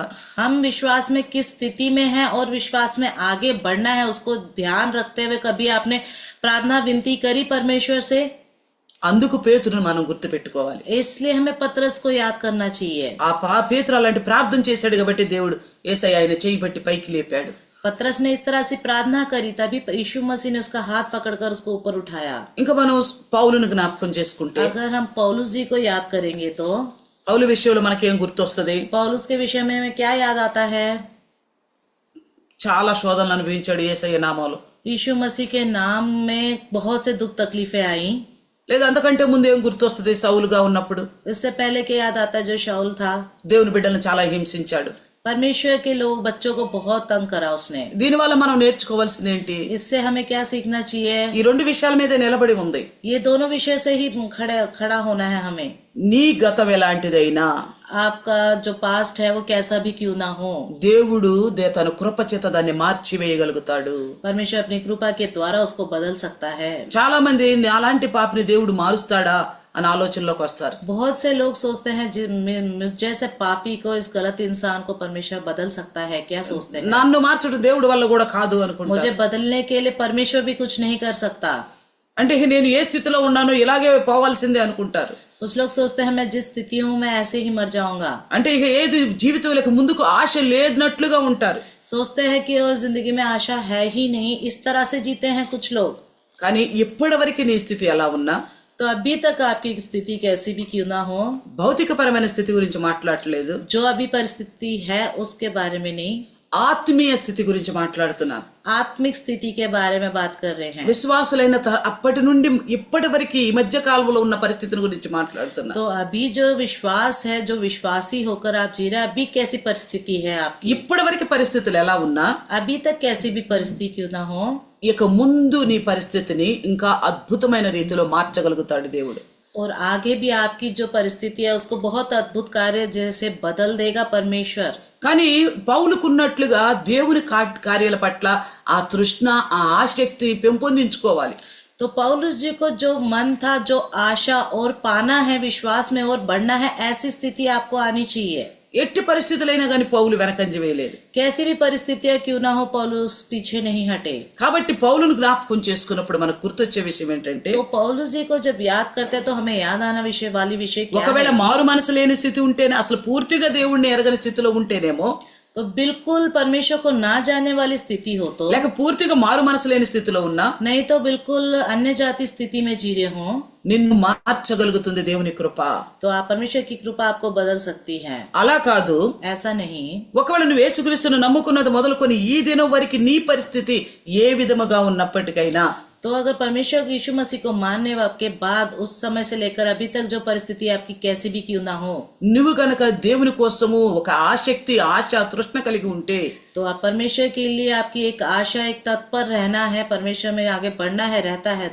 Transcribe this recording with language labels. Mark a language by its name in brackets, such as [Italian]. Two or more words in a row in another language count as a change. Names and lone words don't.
[Hindi] हम विश्वास में किस स्थिति में हैं और विश्वास में आगे बढ़ना है उसको ध्यान रखते हुए कभी आपने प्रार्थना विनती करी परमेश्वर से? [Telugu] అందుకు పేతురును మనం గుర్తు పెట్టుకోవాలి. [Hindi] इसलिए हमें पतरस को याद करना चाहिए. [Telugu] ఆ పేతురు అలాంటి ప్రార్థన చేశాడు కాబట్టి దేవుడు యేసయ్య ఆయన చేయి బట్టి పైకి లేపాడు. [Hindi] पतरस ने इस तरह से प्रार्थना करी तभी यीशु मसीह ने उसका हाथ पकड़कर उसको ऊपर उठाया. [Telugu] ఇంకా మనం పౌలును జ్ఞాపకం చేసుకుంటే, [Hindi] अगर हम पौलुस जी को याद करेंगे तो [Telugu] పౌలు విషయంలో మనకేం గుర్తొస్తుంది? [Hindi] पौलुस के विषय में हमें क्या याद आता है? [Telugu] చాలా శోధనలు అనుభవించాడు యేసయ్య నామంలో. [Hindi] यीशु मसीह के नाम में बहुत से दुख तकलीफें आई. [Telugu] లేదా అంతకంటే ముందు ఏం గుర్తొస్తుంది? సౌలుగా ఉన్నప్పుడు [Hindi] इससे पहले क्या याद आता है? जो शाऊल था [Telugu] దేవుని బిడ్డలను చాలా హింసించాడు. [Hindi] परमेश्वर के लोग बच्चों को बहुत तंग करा उसने. [Telugu] దీనివల్ల మనం నేర్చుకోవాల్సింది ఏంటి? [Hindi] इससे हमें क्या सीखना चाहिए? [Telugu] ఈ రెండు విషయాల మీద నిలబడి ఉంది. [Hindi] ये दोनों विषय से ही खड़ा होना है हमें. [Telugu] నీ గతం ఎలాంటిదైనా [Hindi] आपका जो पास्ट है वो कैसा भी क्यों ना हो, [Telugu] దేవుడు తన కృప చేత దాన్ని మార్చివేయగలుగుతాడు. [Hindi] परमेश्वर अपनी कृपा के द्वारा उसको बदल सकता है. [Telugu] చాలా మంది అలాంటి పాపిని దేవుడు మారుస్తాడా అని ఆలోచనలోకి వస్తారు. [Hindi] बहुत से लोग सोचते हैं जैसे पापी को, इस गलत इंसान को परमेश्वर बदल सकता है. क्या सोचते हैं? [Telugu] నన్ను మార్చడం దేవుడి వల్ల కూడా కాదు అనుకుంటా. [Hindi] मुझे बदलने के लिए परमेश्वर भी कुछ नहीं कर सकता. [Telugu] అంటే నేను ఏ స్థితిలో ఉన్నానో ఇలాగే పోవాల్సిందే అనుకుంటారు. [Hindi] कुछ लोग सोचते हैं मैं जिस स्थिति हूँ मैं ऐसे ही मर जाऊंगा. [Telugu] అంటే ఇక ఏది జీవితంలోకి ముందుకు ఆశ లేనట్లుగా ఉంటారు. [Hindi] सोचते हैं कि और जिंदगी में आशा है ही नहीं, इस तरह से जीते हैं कुछ लोग. [Telugu] కానీ ఇప్పటివరకు నీ స్థితి ఎలా ఉన్నా, [Hindi] तो अभी तक आपकी स्थिति कैसी भी क्यों ना हो, [Telugu] భౌతికపరమైన స్థితి గురించి మాట్లాడట్లేదు, [Hindi] जो अभी परिस्थिति है उसके बारे में नहीं, [Telugu] ఆత్మీయ స్థితి గురించి మాట్లాడుతున్నాను. [Hindi] आत्मिक स्थिति के बारे में बात कर रहे हैं. [Telugu] విశ్వాసులైన అప్పటి నుండి ఇప్పటి వరకు ఈ మధ్య కాలంలో ఉన్న పరిస్థితుల గురించి మాట్లాడుతున్నా. [Hindi] तो अभी जो विश्वास है, जो विश्वासी होकर आप जी रहे हैं, अभी कैसी परिस्थिति है आपकी? [Telugu] ఇప్పటి వరకు పరిస్థితులు ఎలా ఉన్నా, [Hindi] अभी तक कैसी भी परिस्थिति क्यों ना हो, [Telugu] ఇక ముందు నీ పరిస్థితిని ఇంకా అద్భుతమైన రీతిలో మార్చగలుగుతాడు దేవుడు. [Hindi] और आगे भी आपकी जो परिस्थिति है उसको बहुत अद्भुत कार्य जैसे बदल देगा परमेश्वर. [Telugu] కానీ పౌలుకున్నట్లుగా దేవుని కార్యాల పట్ల ఆ తృష్ణ, ఆ ఆసక్తి పెంపొందించుకోవాలి. [Hindi] तो पौलुस जी को जो मन था, जो आशा और पाना है विश्वास में और बढ़ना है, ऐसी स्थिति आपको आनी चाहिए. [Telugu] ఎట్టి పరిస్థితులైనా గాని పౌలు వెనకంజ వేయలేదు. [Hindi] कैसी भी परिस्थितियां क्यों ना हो पौलुस पीछे नहीं हटे. [Telugu] కాబట్టి పౌలును జ్ఞాపకం చేసుకున్నప్పుడు మనకు గుర్తొచ్చే విషయం ఏంటంటే, [Hindi] तो पौलुस जी को जब याद करते हैं तो हमें याद आना वाली विषय क्या [Telugu] ఒకవేళ [Hindi] है. [Telugu] మారు మనసు లేని స్థితి ఉంటేనే, అసలు పూర్తిగా దేవుణ్ణి ఎరగని స్థితిలో ఉంటేనేమో, [Hindi] तो बिल्कुल परमेश्वर को ना जानने वाली स्थिति हो तो, [Telugu] లేక పూర్తిగా మారు మనసు లేని స్థితిలో ఉన్నా [Hindi] नहीं तो बिल्कुल अन्य जाति स्थिति में जी रहे हो, [Telugu] నిన్ను మార్చగలుగుతుంది దేవుని కృప. [Hindi] तो आप परमेश्वर की कृपा आपको बदल सकती है. [Telugu] అలా కాదు, [Hindi] ऐसा नहीं. [Telugu] ఒకవేళ నువ్వు యేసుక్రీస్తును నమ్ముకున్నది మొదలుకొని ఈ దినం వరకు నీ పరిస్థితి ఏ విధముగా ఉన్నప్పటికైనా, [Hindi] तो अगर परमेश्वर यीशु मसीह को मानने के बाद उस समय से लेकर अभी तक जो परिस्थिति आपकी कैसी भी क्यों ना हो, [Telugu] నువ్వు గనక దేవుని కోసము ఒక ఆసక్తి, ఆశ, తృష్ణ కలిగి ఉంటే, [Hindi] तो आप परमेश्वर के लिए आपकी एक आशा, एक तत्पर रहना है, परमेश्वर में आगे बढ़ना है, रहता है,